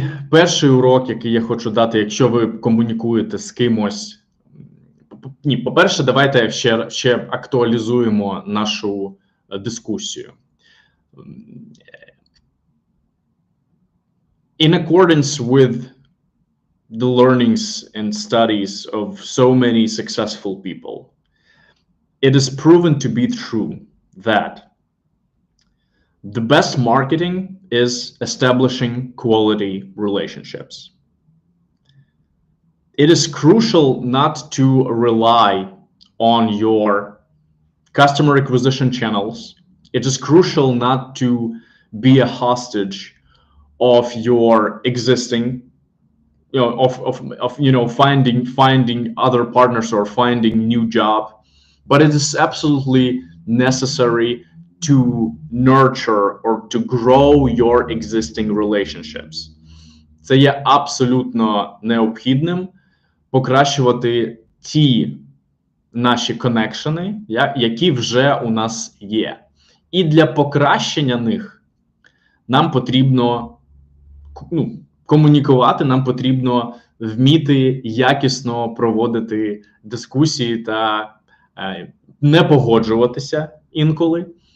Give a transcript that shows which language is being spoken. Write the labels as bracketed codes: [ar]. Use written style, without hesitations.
[uk] Перший урок, який я хочу дати, якщо ви комунікуєте з кимось. Ні, по-перше, давайте ще актуалізуємо нашу дискусію. [en] In accordance with the learnings and studies of so many successful people, it is proven to be true that the best marketing is establishing quality relationships. It is crucial not to rely on your customer acquisition channels. It is crucial not to be a hostage of your existing, finding other partners or finding new job, but it is absolutely necessary to nurture or to grow your existing relationships. [uk] Це є абсолютно необхідним покращувати ті наші коннекшени, які вже у нас є. І для покращення них нам потрібно комунікувати, нам потрібно вміти якісно проводити дискусії та не погоджуватися інколи.